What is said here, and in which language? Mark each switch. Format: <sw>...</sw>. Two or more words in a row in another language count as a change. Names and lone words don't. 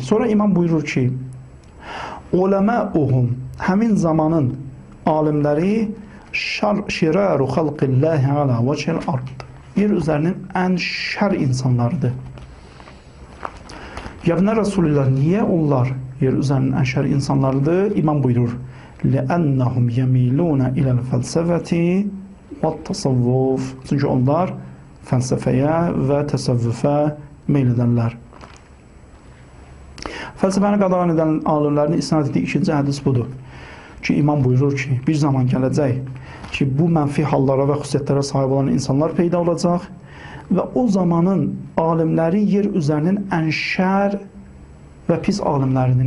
<az>Sonra imam buyurur ki, uləməuhum, həmin zamanın alimləri</az> <ar>شرار خلق الله على وجه الأرض,</ar> <az>yer üzərinin ən şər insanlarıdır.</az> <ar>يا ابن رسول الله,</ar> <az>niyə onlar yer üzərinin ən şər insanlarıdır? İmam buyurur,</az> <ar>لأنهم يميلون إلى الفلسفة والتصوف.</ar> <az>Çünki onlar fəlsəfəyə və təsəvvüfə meyl edənlər. Fəlsəfəni qadağan edən alimlərin isnad etdiyi ikinci hədis budur ki, imam buyurur ki, bir zaman gələcək ki, bu mənfi hallara və xüsusiyyətlərə sahib olan insanlar peyda olacaq və o zamanın alimləri yer üzərinin ən şər və pis alimləridir.</az>